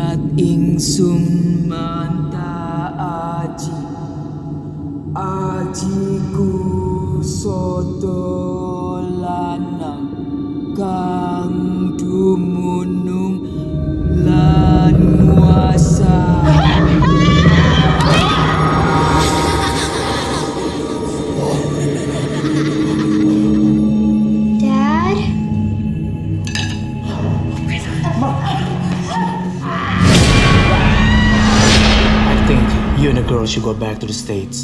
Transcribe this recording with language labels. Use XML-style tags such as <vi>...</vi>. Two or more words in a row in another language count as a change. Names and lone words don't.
<jv>ingsun manta ajiku soto lanang kang dumunung lan nguasa.</jv> <en>Dad? I think you and the girl should go back to the States.</en>